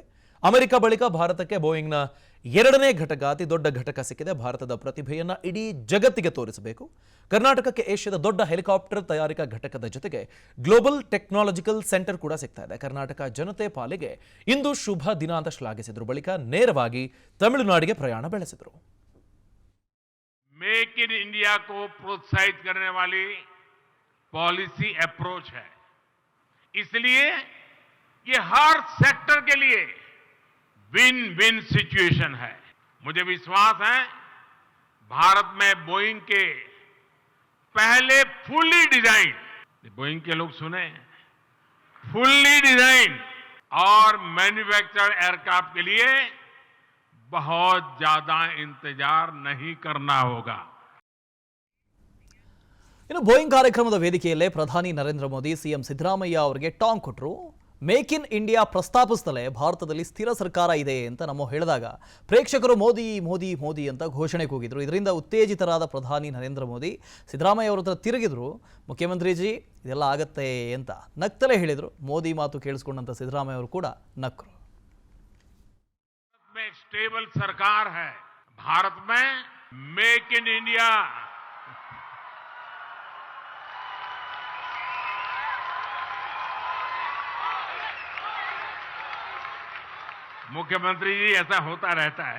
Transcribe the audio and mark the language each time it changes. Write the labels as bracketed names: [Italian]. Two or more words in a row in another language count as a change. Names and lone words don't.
[Kannada] ಅಮೆರಿಕ ಬಳಿಕ ಭಾರತಕ್ಕೆ ಬೋಯಿಂಗ್ನ 2ನೇ ಘಟಕ, ಅತಿ ದೊಡ್ಡ ಘಟಕ ಸಿಕ್ಕಿದೆ. ಭಾರತದ ಪ್ರತಿಭೆಯನ್ನು ಇಡೀ ಜಗತ್ತಿಗೆ ತೋರಿಸಬೇಕು. ಕರ್ನಾಟಕಕ್ಕೆ ಏಷ್ಯಾದ ದೊಡ್ಡ ಹೆಲಿಕಾಪ್ಟರ್ ತಯಾರಿಕಾ ಘಟಕದ ಜೊತೆಗೆ [English] global technological center [Kannada] ಕೂಡ ಸಿಗ್ತಾ ಇದೆ. ಕರ್ನಾಟಕ ಜನತೆ ಪಾಲಿಗೆ ಇಂದು ಶುಭ ದಿನ ಅಂತ ಶ್ಲಾಘಿಸಿದರು. ಬಳಿಕ ನೇರವಾಗಿ ತಮಿಳುನಾಡಿಗೆ ಪ್ರಯಾಣ ಬೆಳೆಸಿದರು. [Hindi] मेक इन इंडिया को प्रोत्साहित करने वाली [English] policy approach [Hindi] है. इसलिए ये हर सेक्टर के लिए [English] win win situation [Hindi] है. मुझे विश्वास है भारत में बोइंग के पहले [English] fully design, [Hindi] बोइंग के लोग सुने, [English] fully design [Hindi] और [English] manufactured aircraft [Hindi] के लिए बहुत ज्यादा इंतजार नहीं करना होगा. [Kannada] ಇನ್ನು ಬೋಯಿಂಗ್ ಕಾರ್ಯಕ್ರಮದ ವೇದಿಕೆಯಲ್ಲೇ ಪ್ರಧಾನಿ ನರೇಂದ್ರ ಮೋದಿ ಸಿಎಂ ಸಿದ್ದರಾಮಯ್ಯ ಅವರಿಗೆ ಟಾಂಗ್ ಕೊಟ್ಟರು. ಮೇಕ್ ಇನ್ ಇಂಡಿಯಾ ಪ್ರಸ್ತಾಪಿಸುತ್ತಲೇ ಭಾರತದಲ್ಲಿ ಸ್ಥಿರ ಸರ್ಕಾರ ಇದೆ ಅಂತ ನಮ್ಮ ಹೇಳಿದಾಗ ಪ್ರೇಕ್ಷಕರು ಮೋದಿ ಮೋದಿ ಮೋದಿ ಅಂತ ಘೋಷಣೆ ಕೂಗಿದ್ರು. ಇದರಿಂದ ಉತ್ತೇಜಿತರಾದ ಪ್ರಧಾನಿ ನರೇಂದ್ರ ಮೋದಿ ಸಿದ್ದರಾಮಯ್ಯ ಅವರ ಹತ್ರ ತಿರುಗಿದ್ರು. ಮುಖ್ಯಮಂತ್ರಿಜಿ ಇದೆಲ್ಲ ಆಗತ್ತೆ ಅಂತ ನಗ್ತಲೇ ಹೇಳಿದರು. ಮೋದಿ ಮಾತು ಕೇಳಿಸ್ಕೊಂಡಂತ ಸಿದ್ದರಾಮಯ್ಯ ಅವರು ಕೂಡ ನಕ್ಕರು. [Hindi] में स्टेबल सरकार है. भारत में मेक इन इंडिया मुख्यमंत्री जी ऐसा होता रहता है.